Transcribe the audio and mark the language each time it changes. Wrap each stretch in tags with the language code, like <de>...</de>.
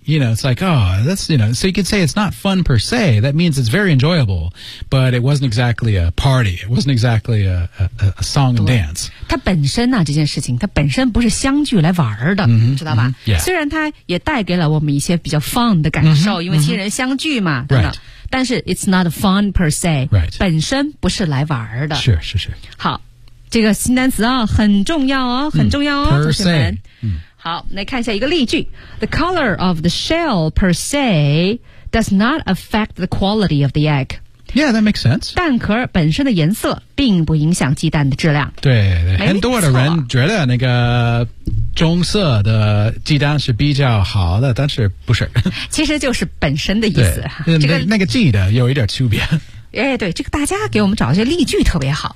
<en>You know, it's like, oh, that's, you know, so you could say it's not fun per se. That means it's very enjoyable, but it wasn't exactly a party. It wasn't exactly a song and dance.</en> <zh>它本身呢、啊、这件事情它本身不是相聚来玩的、知道吧、</zh> <en>yeah.</en> <zh>虽然它也带给了我们一些比较 fun 的感受、因为亲人相聚嘛、</zh> <en>right.</en> <zh>等等，但是</zh> <en>it's not fun per se、 right.</en> <zh>本身不是来玩的。是是是。好，这个新单词啊很重要哦，很重要哦，同学们。好，来看一下一个例句。</zh> <en>The color of the shell per se does not affect the quality of the egg. Yeah, that makes sense.</en> <zh>蛋壳本身的颜色并不影响鸡蛋的质量。对，很多的人觉得那个棕色的鸡蛋是比较好的，但是不是。其实就是本身的意思。那个鸡的有一点区别。哎，对，这个大家给我们找的这例句特别好，</zh>